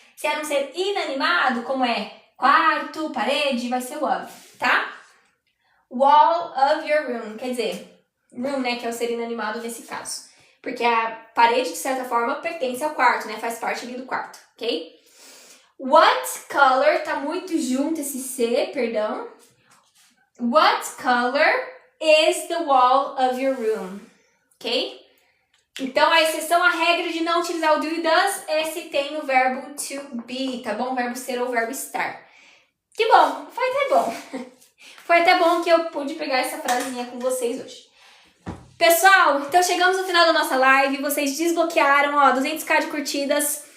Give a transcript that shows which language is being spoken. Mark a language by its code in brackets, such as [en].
[pt] Se é um ser inanimado, como é quarto, parede, vai ser o of, tá? [en] Wall of your room, [pt] quer dizer, room, né, que é o ser inanimado nesse caso. Porque a parede, de certa forma, pertence ao quarto, né, faz parte ali do quarto, ok? [en] What color, [pt] tá muito junto esse C, perdão. [en] What color is the wall of your room? Ok? [pt] Então, a exceção à regra de não utilizar o do e does é se tem o verbo to be, tá bom? O verbo ser ou o verbo estar. Que bom, foi até bom. Foi até bom que eu pude pegar essa frasinha com vocês hoje. Pessoal, então chegamos no final da nossa live. Vocês desbloquearam, ó, 200k de curtidas.